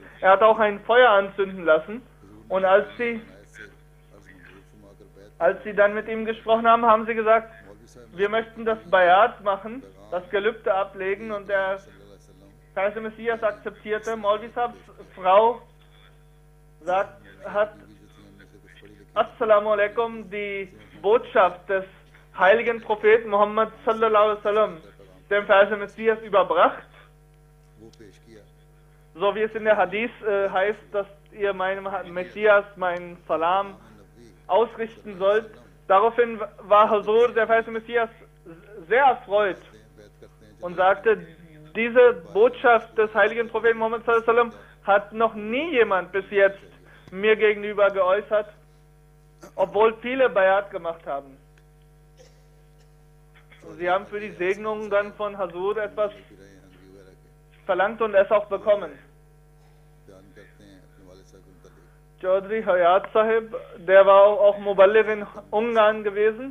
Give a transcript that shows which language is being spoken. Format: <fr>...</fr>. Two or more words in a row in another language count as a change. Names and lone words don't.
<de>Er hat auch ein Feuer anzünden lassen, und als sie dann mit ihm gesprochen haben, haben sie gesagt, wir möchten das Bayat machen, das Gelübde ablegen, und der verheißene Messias akzeptierte. Maulvi Sahibs Frau hat</de> <ar>السلام عليكم,</ar> <de>die Botschaft des heiligen Propheten Muhammad</de> <ar>صلى الله عليه وسلم,</ar> <de>dem verheißenen Messias, überbracht, so wie es in der Hadith heißt, dass ihr meinem Messias meinen Salam ausrichten sollt. Daraufhin war Hazur, der verheißene Messias, sehr erfreut und sagte, diese Botschaft des heiligen Propheten Muhammad</de> <ar>صلى الله عليه وسلم</ar> <de>hat noch nie jemand bis jetzt mir gegenüber geäußert, obwohl viele Bayat gemacht haben. Sie haben für die Segnung dann von Hazur etwas verlangt und es auch bekommen. Chaudhry Hayat Sahib, der war auch Muballigh in Ungarn gewesen.</de>